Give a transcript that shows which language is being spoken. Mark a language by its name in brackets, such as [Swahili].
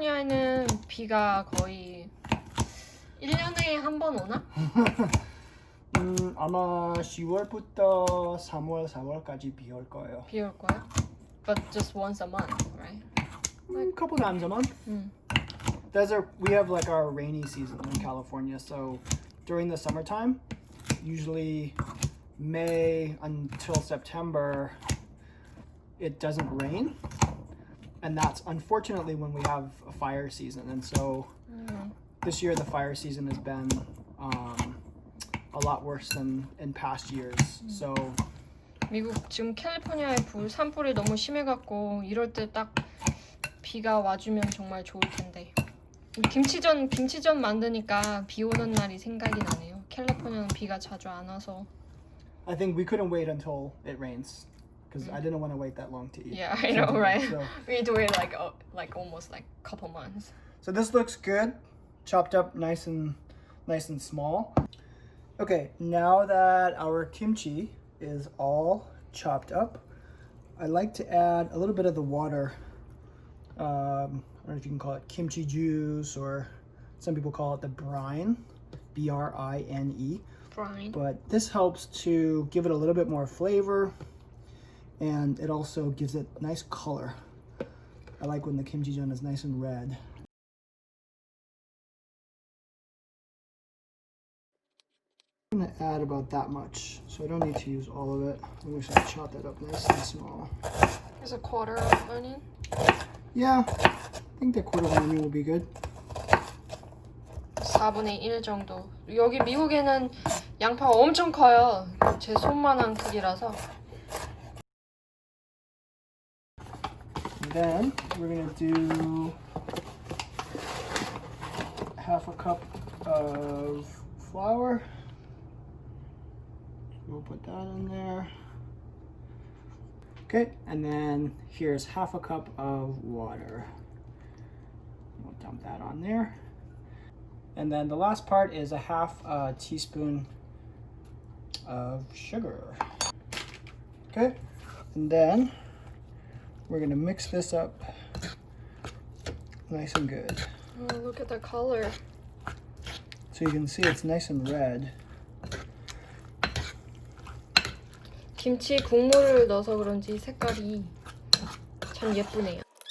[Korean] 캘리포니아에는 비가 거의 1년에 한 번 오나? 아마 10월부터 3월, 4월까지 비 올 거예요. 비 올 거야? [English] But just once a month, right? A couple times a month. We have like our rainy season in California, so during the summertime, usually May until September, it doesn't rain. And that's unfortunately when we have a fire season. And so this year the fire season has been a lot worse than in past years. So [Korean] 미국 지금 캘리포니아에 산불이 너무 심해갖고 이럴 때 딱 비가 와주면 정말 좋을 텐데. 김치전 만드니까 비 오는 날이 생각이 나네요. 캘리포니아는 비가 자주 안 와서. [English] I think we couldn't wait until it rains because I didn't want to wait that long to eat. Yeah, I know, right? So, We need to wait like almost like a couple months. so this looks good, chopped up nice and small. Okay, now that our kimchi is all chopped up, I like to add a little bit of the water. I don't know if you can call it kimchi juice or some people call it the brine, B-R-I-N-E. Brine. But this helps to give it a little bit more flavor and it also gives it nice color. I like when the kimchi전 is nice and red. I'm gonna add about that much, so I don't need to use all of it. I'm just gonna chop that up nice and small. There's a quarter of onion. Yeah, I think that quarter of an onion will be good. [Korean] 4분의 1 정도. 여기 미국에는 양파가 엄청 커요. 제 손만한 크기라서. [English] Then we're gonna do half a cup of flour. We'll put that in there. Okay, and then here's half a cup of water. We'll dump that on there. And then the last part is a half teaspoon of sugar. Okay, and then we're gonna mix this up nice and good. Oh, look at the color. So you can see it's nice and red. [Korean] 김치 국물을 넣어서 그런지 색깔이 참 예쁘네요.